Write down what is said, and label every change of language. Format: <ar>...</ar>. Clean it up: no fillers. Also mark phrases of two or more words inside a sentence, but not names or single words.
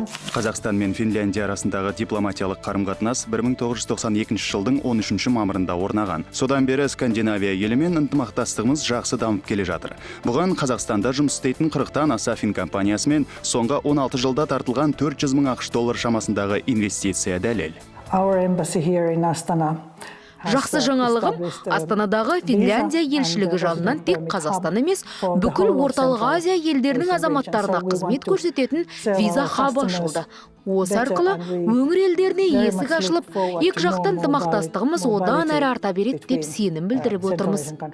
<kk>Қазақстан мен Финляндия арасындағы дипломатиялық қарым-қатынас 1992 жылдың 13 мамырында орнаған. Содан бері Скандинавия елімен ынтымақтастығымыз жақсы дамып келе жатыр. Бұған Қазақстанда жұмыс істейтін 40-тан аса фин компаниясымен соңғы 16 жылда тартылған 400 мың ақш доллар шамасындағы инвестиция дәлел.</kk> <en>Our embassy here in Astana.</en> <kk>Жақсы жаңалығым, Астанадағы Финляндия елшілігі жанынан тек Қазақстан емес, бүкіл орталық Азия елдерінің азаматтарына қызмет көрсететін виза хабы ашылды. Осы арқылы өңір елдеріне есік ашылып, екі жақтан ынтымақтастығымыз одан әрі арта береді деп сенім білдіріп отырмыз.</kk>